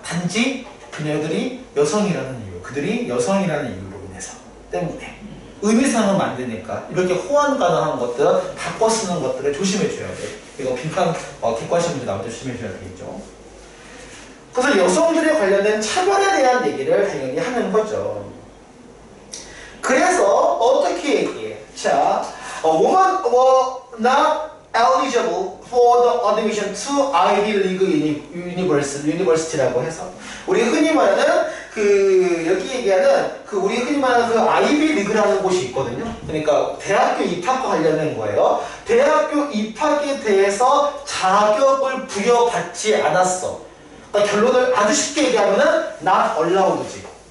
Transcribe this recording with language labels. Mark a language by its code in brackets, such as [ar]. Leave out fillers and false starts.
[ko] 단지 그녀들이 여성이라는 이유. 그들이 여성이라는 이유로 인해서. 때문에. 의미상은 만드니까 이렇게 호환 가능한 것들 바꿔 쓰는 것들을 조심해 줘야 돼. 이거 빈칸 객관식 문제 나올 때 조심해 줘야 되겠죠. 그래서 여성들에 관련된 차별에 대한 얘기를 당연히 하는 거죠. 그래서 어떻게 얘기해? [en] 자, women were not eligible for the admission to Ivy League University [ko] 라고 해서 우리 흔히 말하는 여기 얘기하는 우리 흔히 말하는 아이비 리그라는 곳이 있거든요. 그러니까 대학교 입학과 관련된 거예요. 대학교 입학에 대해서 자격을 부여받지 않았어. 그러니까 결론을 아주 쉽게 얘기하면은 [en] not allowed [ko] 지.